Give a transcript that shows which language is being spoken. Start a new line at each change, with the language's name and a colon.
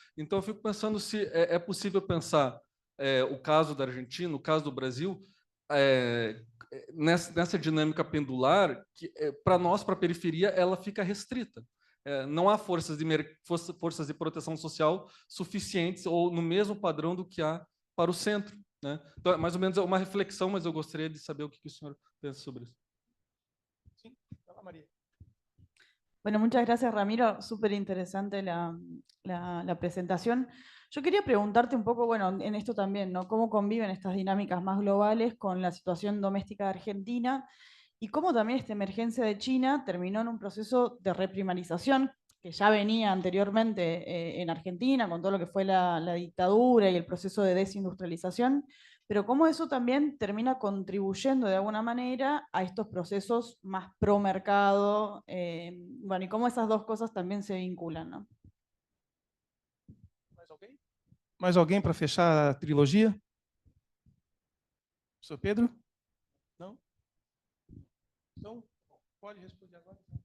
Portuguese: Então, eu fico pensando se é possível pensar o caso da Argentina, o caso do Brasil, nessa dinâmica pendular, que para nós, para a periferia, ela fica restrita. Não há forças de proteção social suficientes ou no mesmo padrão do que há para o centro, né? Então, mais ou menos uma reflexão, mas eu gostaria de saber o que o senhor pensa sobre isso. Sim, fala, María.
Spanish: Bueno, muchas gracias, Ramiro. Súper interesante la presentación. Yo quería preguntarte un poco, bueno, en esto también, ¿no? ¿Cómo conviven estas dinámicas más globales con la situación doméstica de Argentina? Y cómo también esta emergencia de China terminó en un proceso de reprimarización que ya venía anteriormente en Argentina, con todo lo que fue la dictadura y el proceso de desindustrialización, pero cómo eso también termina contribuyendo de alguna manera a estos procesos más pro mercado, bueno, y cómo esas dos cosas también se vinculan, ¿no?
Portuguese: Mais alguém para fechar a trilogia? Sr. Pedro? Não? Então, pode responder agora.